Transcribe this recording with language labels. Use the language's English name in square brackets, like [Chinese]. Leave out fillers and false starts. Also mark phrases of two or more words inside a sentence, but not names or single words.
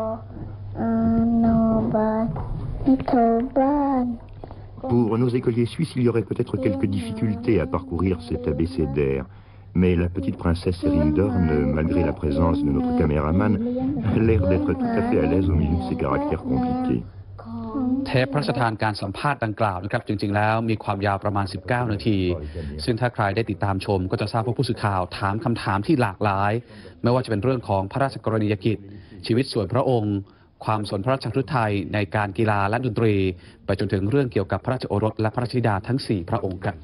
[French] Pour nos écoliers suisses, il y aurait peut-être quelques difficultés à parcourir cet abécédaire. Mais la petite princesse Serindorn, malgré la présence de notre caméraman, a l'air d'être tout à fait à l'aise au milieu de ces caractères compliqués. [Thai] เทปพระราชทานการสัมภาษณ์ดังกล่าวนะครับจริงๆแล้วมีความยาวประมาณ19 นาทีซึ่งถ้าใครได้ติดตามชมก็จะทราบว่าผู้สื่อข่าวถามคำถามที่หลากหลายไม่ว่าจะเป็นเรื่องของพระราชกรณียกิจชีวิตส่วนพระองค์ความสนพระราชฤทัยในการกีฬาและดนตรีไปจนถึงเรื่องเกี่ยวกับพระราชโอรสและพระราชธิดาทั้ง4พระองค์ครับ